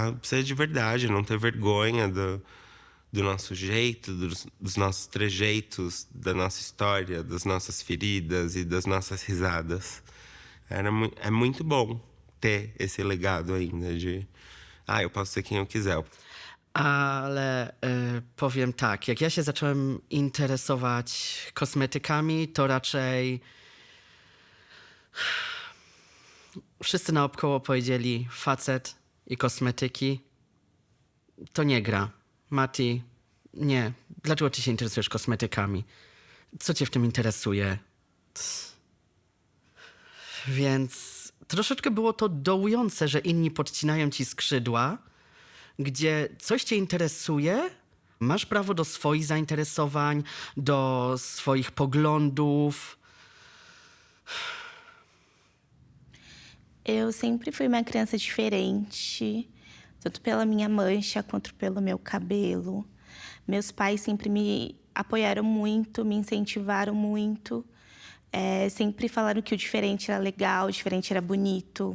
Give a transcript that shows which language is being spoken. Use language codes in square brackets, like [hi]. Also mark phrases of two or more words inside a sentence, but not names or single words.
[pt] A ser de verdade, não ter vergonha do nosso jeito, dos nossos trejeitos, da nossa história, das nossas feridas e das nossas risadas. É muito bom ter esse legado ainda de eu posso ser quem eu quiser. [pl] Ale powiem tak, jak ja się zacząłem interesować kosmetykami, to raczej wszyscy naokoło powiedzieli facet i kosmetyki to nie gra. Mati, nie. Dlaczego ty się interesujesz kosmetykami? Co cię w tym interesuje? Więc troszeczkę było to dołujące, że inni podcinają ci skrzydła, gdzie coś cię interesuje, masz prawo do swoich zainteresowań, do swoich poglądów. [pt] Eu sempre fui uma criança diferente, tanto pela minha mancha quanto pelo meu cabelo. Meus pais sempre me apoiaram muito, me incentivaram muito. Sempre falaram que o diferente era legal, o diferente era bonito.